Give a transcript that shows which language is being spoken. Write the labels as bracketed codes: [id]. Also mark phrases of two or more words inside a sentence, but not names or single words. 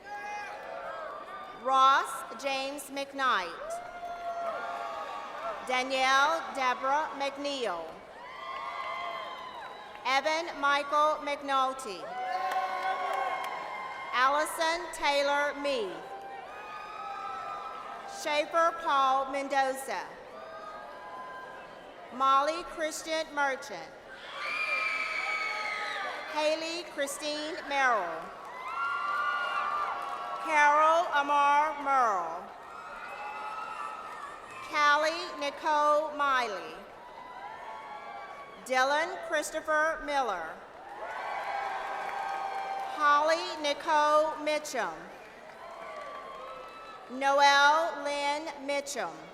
[en] Ross James McKnight. Danielle Deborah McNeil. Evan Michael McNulty. Allison Taylor Meade. Schaefer Paul Mendoza. Molly Christian Merchant. Haley Christine Merrill. Carol Amar Merle. Callie Nicole Miley. Dylan Christopher Miller. Holly Nicole Mitchum. Noelle Lynn Mitchum.